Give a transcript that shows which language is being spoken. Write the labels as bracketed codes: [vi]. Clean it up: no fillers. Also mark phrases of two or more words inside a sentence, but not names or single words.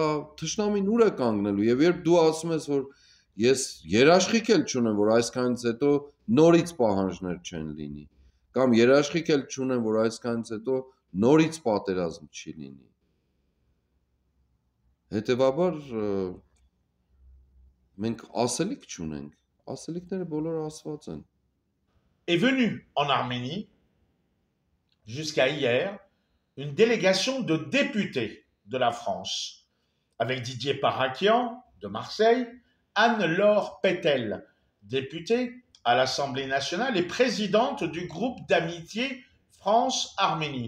[hy] թշնամին ուր է կանգնելու, եւ երբ դու ասում ես, որ ես երաշխիք էլ չունեմ, որ այսքանից հետո նորից պահանջներ չեն լինի, կամ երաշխիք էլ չունեմ, որ այսքանից հետո նորից պատերազմ չի լինի։ Հետևաբար մենք ասելիք չունենք, ասելիքները բոլորը ասված են։ [fr] Est venue en Arménie, jusqu'à hier, une délégation de députés de la France. avec Didier Parakian de Marseille, Anne-Laure Pétel, députée à l'Assemblée nationale et présidente du groupe d'amitié France-Arménie.